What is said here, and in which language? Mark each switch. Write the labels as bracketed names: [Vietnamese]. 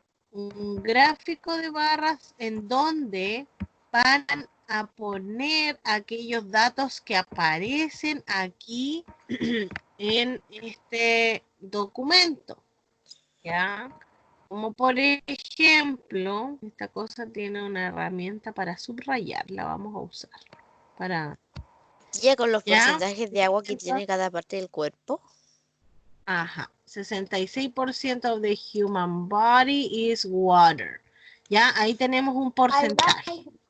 [Spanish] Un gráfico de barras en donde van a poner aquellos datos que aparecen aquí en este documento, ¿ya? Como por ejemplo, esta cosa tiene una herramienta para subrayar, la vamos a usar para, Ya con los ¿ya? porcentajes de agua que tiene cada parte del cuerpo. [English] Ajá, 66% of the human body is water. Ya, ahí tenemos un porcentaje.